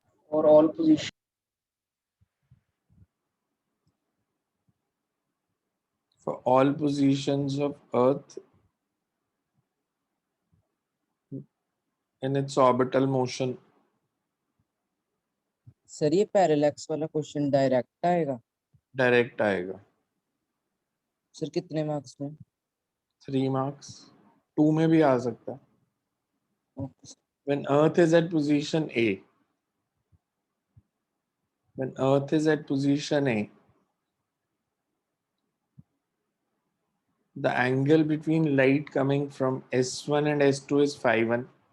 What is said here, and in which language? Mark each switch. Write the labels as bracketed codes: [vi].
[en] for all positions for all positions of Earth in its orbital motion. [hi] Sir ये parallax वाला question direct आएगा direct आएगा। Sir कितने marks में 3 marks, 2 में भी आ सकता है। [en] Okay When Earth is at position A, when Earth is at position A, the angle between light coming from S1 and S2 is phi 1.